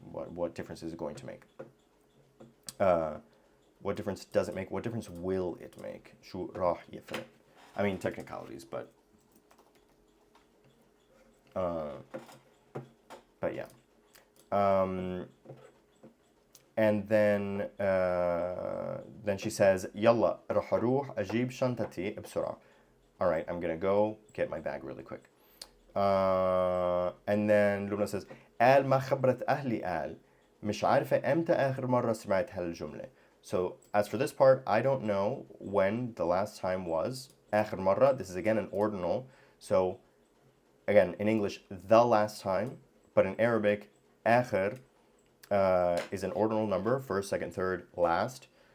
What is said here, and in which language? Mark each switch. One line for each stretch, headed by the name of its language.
English: What difference is it going to make? What difference does it make? What difference will it make?
Arabic: شو راح يفرق?
English: I mean, technicalities, but yeah. And then she says
Arabic: يلا راح أروح أجيب شنطتي بسرعة.
English: All right, I'm gonna go get my bag really quick. And then Lubna says
Arabic: قال ما خبرت أهلي قال مش عارفة إمتى آخر مرة سمعت هالجملة.
English: So as for this part, I don't know when the last time was.
Arabic: آخر مرة,
English: this is again an ordinal. So again, in English, the last time, but in Arabic, آخر is an ordinal number, first, second, third, last.